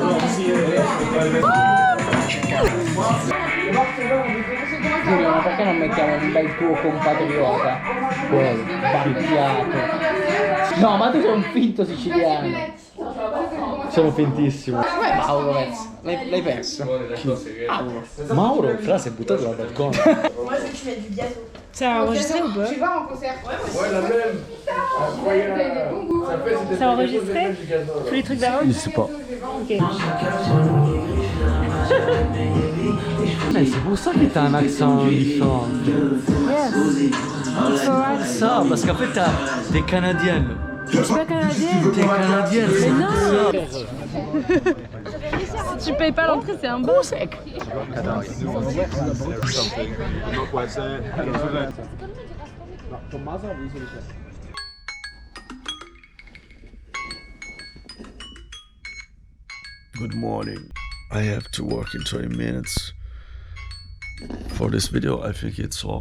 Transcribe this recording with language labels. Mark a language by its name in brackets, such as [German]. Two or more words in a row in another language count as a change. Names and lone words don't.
[Italian] Giulio, ma perché non mettiamo un bel tuo compatriota? Quello, barbiato. No, ma tu sei un finto siciliano. Sono fintissimo. Come Mauro Vezza? L'hai perso? Mauro. Mauro, fra si è buttato dal balcone. [French] Ça a enregistré ou pas? Ça a enregistré? Tous les trucs d'avant? Je sais pas. Ok. Mais c'est pour ça que t'as un accent différent. Ça, parce qu'en fait t'es canadienne. Je suis pas canadienne. T'es canadienne, c'est non. ça. Si tu payes pas l'entrée, c'est un bon sec. [English] Good morning. I have to work in 20 minutes. For this video, I think it's all.